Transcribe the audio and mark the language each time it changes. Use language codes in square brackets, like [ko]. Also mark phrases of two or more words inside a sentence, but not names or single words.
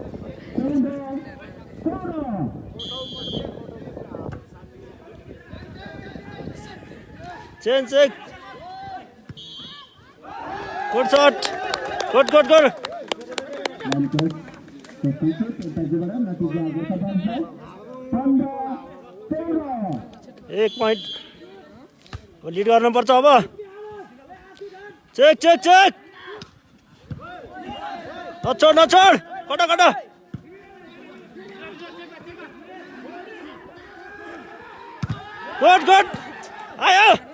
[en] change check good shot good good good एक point lead गर्नुपर्छ अब check check check नछोड नछोड कटा कटा good good आयो